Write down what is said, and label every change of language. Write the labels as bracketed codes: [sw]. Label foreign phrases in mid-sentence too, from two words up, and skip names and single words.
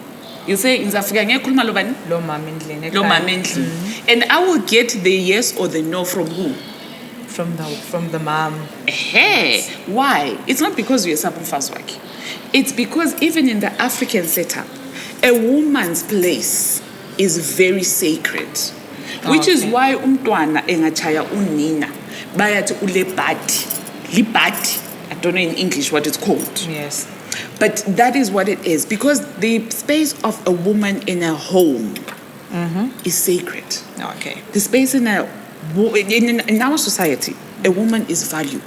[en] He'll say, and I will get the yes or the no from who? From the mom. Yes. Why? It's not because we're Sapufaswaki. It's because even in the African setup, a woman's place is very sacred. Which is why [xh] umntwana engachaya unina bayathi ulebhadi. Libhadi. [en] I don't know in English what it's called. Yes. But that is what it is, because the space of a woman in a home is sacred. Okay. The space in our society, a woman is valued.